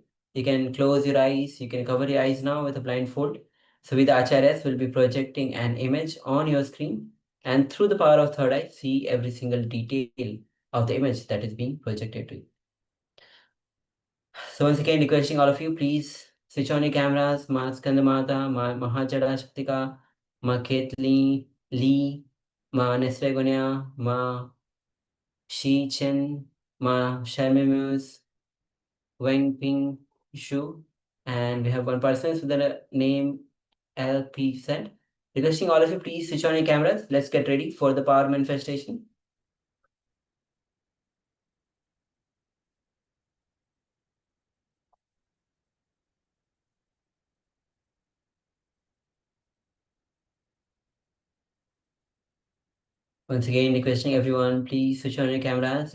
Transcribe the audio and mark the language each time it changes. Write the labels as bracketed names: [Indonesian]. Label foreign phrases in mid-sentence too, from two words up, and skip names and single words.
[English] You can close your eyes, you can cover your eyes now with a blindfold. So with the acharyas, we'll be projecting an image on your screen, and through the power of third eye, see every single detail of the image that is being projected to you. So once again, requesting all of you, please switch on your cameras. Ma Skandamata, Ma Mahajada Shaktika, Ma Ketli, Lee, Ma Nesregonia, Ma Shi Chen, Ma Sharmimus, Wang Ping Shu, and we have one person with the name LP said. Requesting all of you, please switch on your cameras. Let's get ready for the power manifestation. Once again, requesting everyone, please switch on your cameras.